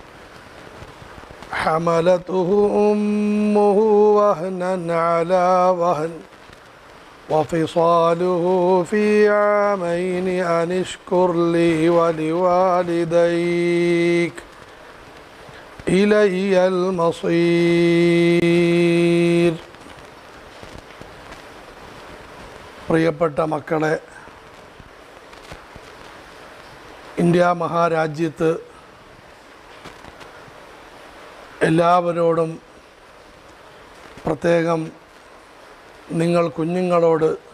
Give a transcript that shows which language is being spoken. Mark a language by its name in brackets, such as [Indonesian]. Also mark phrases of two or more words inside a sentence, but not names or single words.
[Arabic] حملته أمه وهنا على وهن وفصاله في عامين أن اشكر لي ولوالديك إلي المصير. [Malayalam] പ്രിയപ്പെട്ട മക്കളെ, ഇന്ത്യ മഹാരാജ്യത്ത് എല്ലാവരോടും പ്രത്യേകം നിങ്ങൾ കുഞ്ഞുങ്ങളോട്